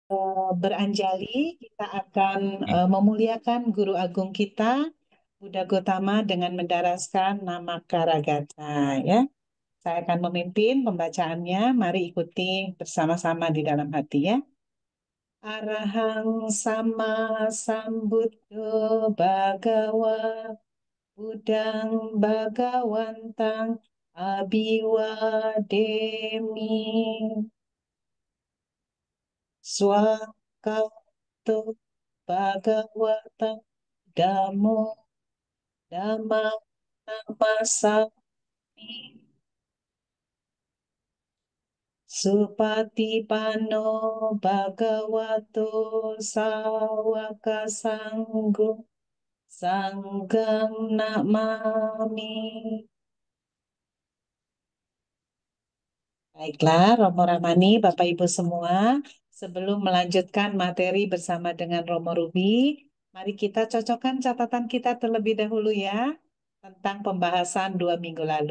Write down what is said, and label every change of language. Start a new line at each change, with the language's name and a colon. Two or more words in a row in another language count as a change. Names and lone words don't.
Indonesian: beranjali, kita akan Hmm. memuliakan Guru Agung kita, Buddha Gotama dengan mendaraskan nama Karagata. Ya, saya akan memimpin pembacaannya. Mari ikuti bersama-sama di dalam hati ya.
Pali: Arahang sama sambuddho bhagawa Budang Bhagawantang Abiwademi Swakato Bhagawata Damo Dhamma Namasami Supatipano Bhagavato Sawaka Sanggo Sanggam Namami.
Indonesian: Baiklah, Romo Ramani, Bapak Ibu semua, sebelum melanjutkan materi bersama dengan Romo Ruby, mari kita cocokkan catatan kita terlebih dahulu ya tentang pembahasan 2 minggu lalu.